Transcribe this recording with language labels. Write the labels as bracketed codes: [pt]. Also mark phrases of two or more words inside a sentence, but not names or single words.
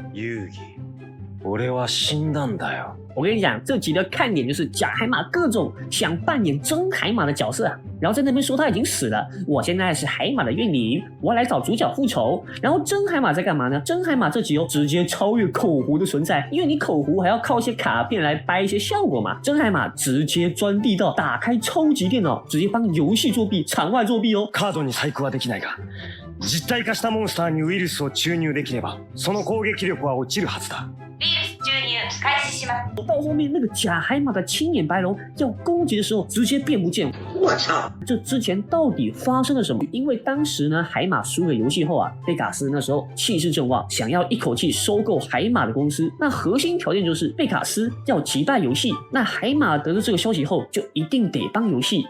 [ja] 遊戯、俺は死んだんだよ。 [zh] 我跟你讲，这集的看点就是假海马各种想扮演真海马的角色啊，然后在那边说他已经死了，我现在是海马的怨灵，我要来找主角复仇。然后真海马在干嘛呢？真海马这集直接超越口胡的存在，因为你口胡还要靠一些卡片来掰一些效果嘛。真海马直接钻地道，打开超級电脑，直接帮游戏作弊，场外作弊哦。 [ja] カードに細工はできないが、実体化したモンスターにウイルスを注入できれば、その攻撃力は落ちるはずだ。ウイルス注入開始します。 [zh] 到后面那个假海马的青眼白龙要攻击的时候，直接变不见。我操！这之前到底发生了什么？因为当时呢，海马输给游戏后啊，贝卡斯那时候气势正旺，想要一口气收购海马的公司。那核心条件就是贝卡斯要击败游戏。那海马得知这个消息后，就一定得帮游戏。